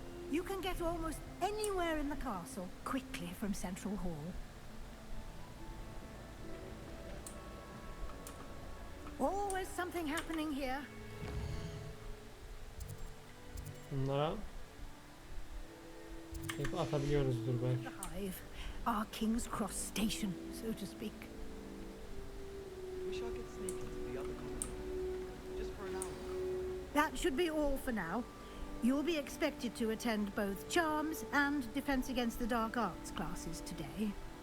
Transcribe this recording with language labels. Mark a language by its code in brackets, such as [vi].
[en] You can get almost anywhere in the castle quickly from Central Hall. Always something happening here. [tr] Bunlara atabiliyoruzdur belki. [en] The Hive, our King's Cross station, so to speak. We shall get sneak into the other common room, just for an hour. That should be all for now. You'll be expected to attend both Charms and Defense Against the Dark Arts classes today.